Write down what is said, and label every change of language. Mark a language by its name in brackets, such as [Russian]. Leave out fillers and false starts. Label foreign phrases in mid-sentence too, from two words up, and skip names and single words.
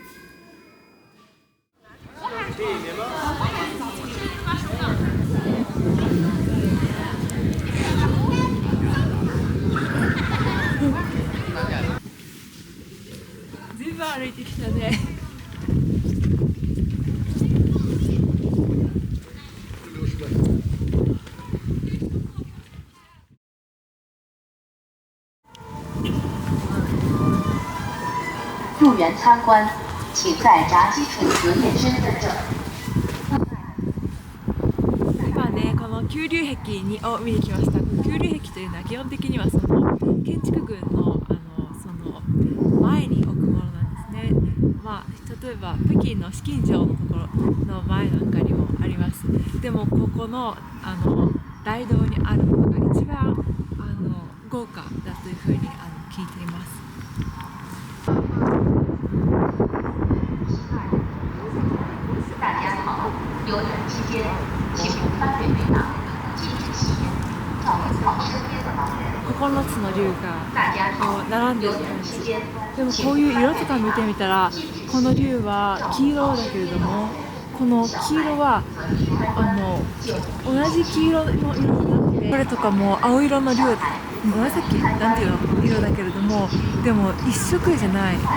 [Japanese] 全部歩いてきたね。 [Chinese] 入园参观，请在闸机处核验身份证。 [Japanese] 今ね、この九龍壁を見に来ました。九龍壁というのは基本的にはその建築群のその前に置くものなんですね。例えば北京の紫禁城のところの前なんかにもあります。でもここの大道にあるものが一番豪華だというふうに聞いています。 [Chinese] 大家好，游览期间，请勿翻阅背囊，禁止吸烟，照顾好身边的老人。 [Japanese] 9 つの竜がこう並んでる感じ。でもこういう色とか見てみたら、この竜は黄色だけれども、この黄色は同じ黄色の色じゃなくて、これとかも青色の竜、紫なんていうの色だけれども、でも一色じゃない。